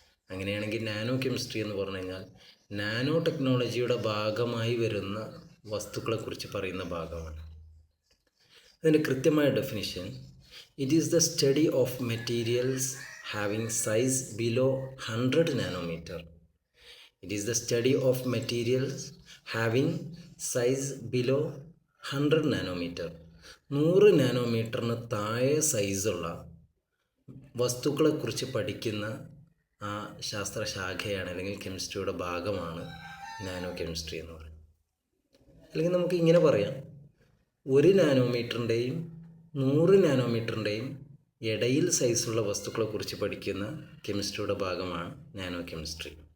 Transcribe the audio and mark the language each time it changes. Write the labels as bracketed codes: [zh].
[ml] അങ്ങനെയാണെങ്കിൽ nano chemistry എന്ന് പറഞ്ഞു കഴിഞ്ഞാൽ നാനോ ടെക്നോളജിയുടെ ഭാഗമായി വരുന്ന വസ്തുക്കളെക്കുറിച്ച് പറയുന്ന ഭാഗമാണ്. അതിൻ്റെ കൃത്യമായ definition: [en] It is the study of materials having size below 100 nanometer. It is the study of materials having size below 100 nanometer. [ml] 100 നാനോമീറ്ററിന് താഴെ സൈസുള്ള വസ്തുക്കളെക്കുറിച്ച് പഠിക്കുന്ന ആ ശാസ്ത്രശാഖയാണ് അല്ലെങ്കിൽ കെമിസ്ട്രിയുടെ ഭാഗമാണ് നാനോ കെമിസ്ട്രി എന്ന് പറയുന്നത്. അല്ലെങ്കിൽ നമുക്ക് ഇങ്ങനെ പറയാം, 1 നാനോമീറ്ററിൻ്റെയും 100 നാനോമീറ്ററിൻ്റെയും ഇടയിൽ സൈസുള്ള വസ്തുക്കളെക്കുറിച്ച് പഠിക്കുന്ന കെമിസ്ട്രിയുടെ ഭാഗമാണ് നാനോ കെമിസ്ട്രി.